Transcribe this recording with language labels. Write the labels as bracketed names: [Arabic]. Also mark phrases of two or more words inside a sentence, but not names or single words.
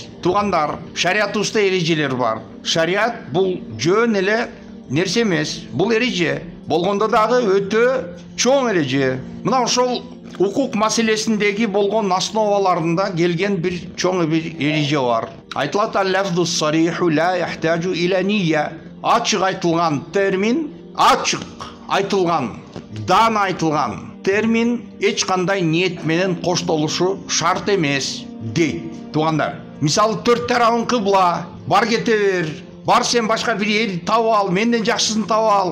[Kyrgyz] Туугандар, шариятыбызда эрежелер бар. Шарият бул жөн эле нерсе эмес, бул эреже. Болгондо дагы өтө чоң эреже. Мына ошол укук маселесиндеги болгон основаларында келген бир чоң бир эреже бар. [Arabic] Айтылат اللفظ الصريح لا يحتاج إلى نية. [Kyrgyz] Ачык айтылган термин, ачык айтылган, даана айтылган термин эч кандай ниет менен коштолушу шарт эмес дейт. Туугандар, мисалы 4 тарабың кыбла, бар кете бер. Бар сен башка бир эл таап ал, менден жакшысын таап ал.